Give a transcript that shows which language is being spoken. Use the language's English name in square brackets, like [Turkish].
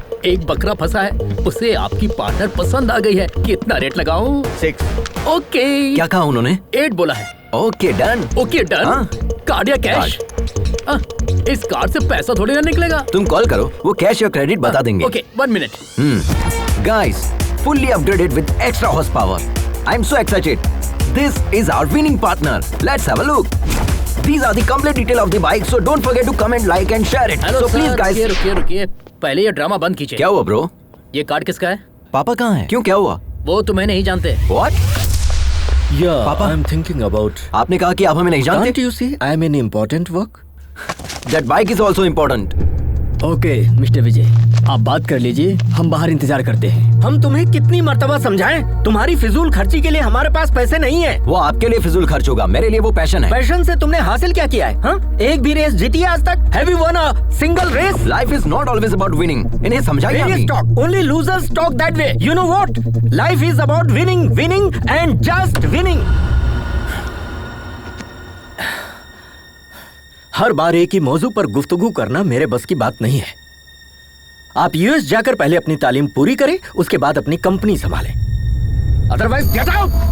[Hindi] एक बकरा फंसा है, उसे आपकी पार्टनर पसंद आ गई है। कितना रेट लगाऊं? 6। [English] Okay. [Hindi] क्या कहा उन्होंने? 8 बोला है। [English] Okay done. Okay done. [Hindi] हाँ। कार्ड या कैश? इस कार्ड से पैसा थोड़ी ना निकलेगा। तुम कॉल करो, वो कैश या क्रेडिट बता देंगे। Okay, 1 minute. [English] Guys, fully upgraded with extra horsepower. I'm so excited. This is our winning partner. Let's have a look. These are the complete detail of the bike, so don't forget to comment, like and share it. Hello So please guys. [Hindi] रुकिए, पहले ये drama बंद कीजिए। क्या हुआ bro? ये card किसका है? पापा कहाँ हैं? क्यों, क्या हुआ? वो तुम्हें नहीं जानते। [English] What? Yeah, Papa? I'm thinking about. [Hindi] आपने कहा कि आप हमें नहीं जानते? [English] Can't you see I'm in important work? That bike is also important. [Hindi] Okay mister विजय, आप बात कर लीजिए, हम बाहर इंतजार करते हैं। हम तुम्हें कितनी मर्तबा समझाएं? तुम्हारी फिजूल खर्ची के लिए हमारे पास पैसे नहीं है। वो आपके लिए फिजूल खर्च होगा, मेरे लिए वो पैशन है। पैशन से तुमने हासिल क्या किया है? हाँ? एक भी रेस जीती है आज तक? [English] Have you won a single race? Life is not always about winning. [Hindi] इन्हें समझाइए [English] Really [Hindi] अभी। [English] talk. Only losers talk that way. You know what? Life is about winning, winning and just winning. [Hindi] हर बार एक ही मौजू पर गुफ्तगू करना मेरे बस की बात नहीं है। आप यूएस जाकर पहले अपनी तालीम पूरी करें, उसके बाद अपनी कंपनी संभालें। [English] Otherwise get out.